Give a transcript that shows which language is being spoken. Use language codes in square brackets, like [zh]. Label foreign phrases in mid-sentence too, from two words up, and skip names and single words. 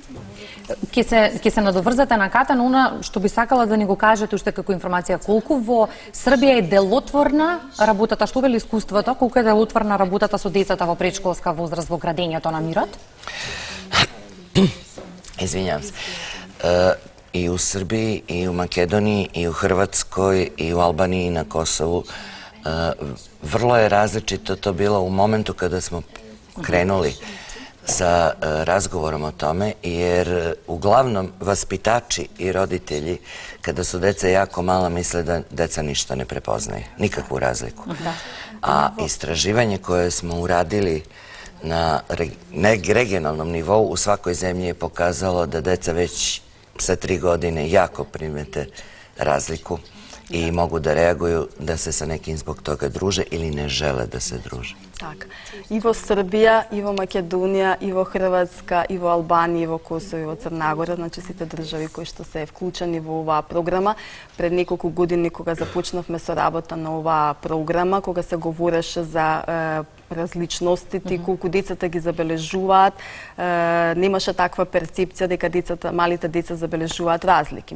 [mk] Ќе се надоврзате на Ката, но она што би сакала да ни го кажете уште како информација, колку во Србија е делотворна работата, што вели искуството, колку е делотворна работата со децата во предшколска возраст во градењето на мирот? [sr] Извинјавам се. И у Србiji, i u Makedoniji, i u Hrvatskoj, i u Albaniji, i na Kosovu. Vrlo je različito to bilo u momentu kada smo krenuli sa razgovorom o tome, jer uglavnom vaspitači i roditelji, kada su deca jako mala, misle da deca ništa ne prepoznaju, nikakvu razliku. A istraživanje koje smo uradili na regionalnom nivou u svakoj zemlji je pokazalo da deca već sa 3 godine jako primete razliku i mogu da reaguju da se sa nekim zbog toga druže ili ne žele da se druže. [mk] Така. И во Србија, и во Македонија, и во Хрватска, и во Албанија, и во Косово, и во Црна Гора, значи сите држави кои што се вклучени во оваа програма. Пред неколку години кога започнавме со работа на оваа програма, кога се говореше за различностите, колку децата ги забележуваат, немаше таква перцепција дека малите деца забележуваат разлики.